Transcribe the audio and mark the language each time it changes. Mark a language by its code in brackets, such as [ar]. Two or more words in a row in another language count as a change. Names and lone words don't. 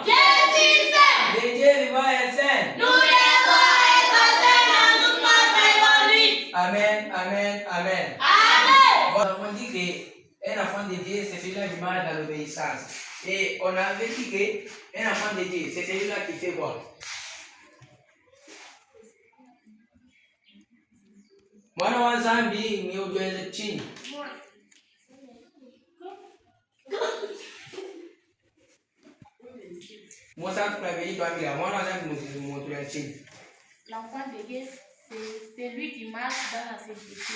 [fr] Le Dieu vivant est saint. Nous devons être saints dans toute notre conduite. Amen, amen, amen. Amen. Nous avons dit qu'un enfant de Dieu, c'est celui-là qui marche dans l'obéissance. Et on avait dit qu'un enfant de Dieu, c'est celui-là qui fait quoi? [cjk] Mwana wa Nzambi ni ujweze chini. [fr] L'enfant de Dieu, c'est celui qui marche dans la simplicité.